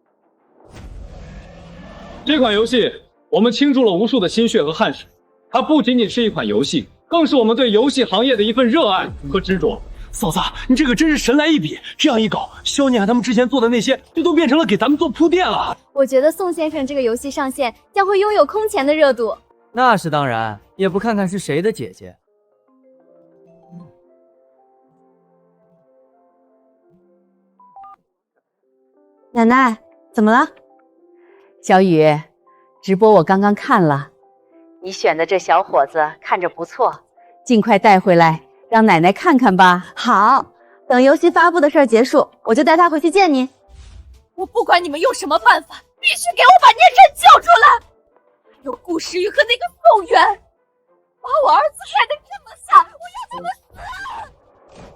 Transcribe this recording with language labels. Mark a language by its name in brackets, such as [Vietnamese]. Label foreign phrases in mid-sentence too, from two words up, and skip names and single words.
[Chinese] 這款遊戲我們傾注了無數的心血和汗水，它不僅僅是一款遊戲，更是我們對遊戲行業的一份熱愛和執着。嫂子，你這個真是神來一筆！這樣一搞，肖念他們之前做的那些，就都變成了給咱們做鋪墊了。我覺得宋先生這個遊戲上線將會擁有空前的熱度。那是當然，也不看看是誰的姐姐。奶奶，怎麼了？小雨，直播我剛剛看了，你選的這小伙子看着不錯，盡快帶回來。讓奶奶看看吧。好，等遊戲發布的事兒結束，我就帶他回去見你。我不管你們用什麼辦法，必須給我把念晨救出來！還有顧時雨和那個宋元，把我兒子害得這麼慘，我要他們死！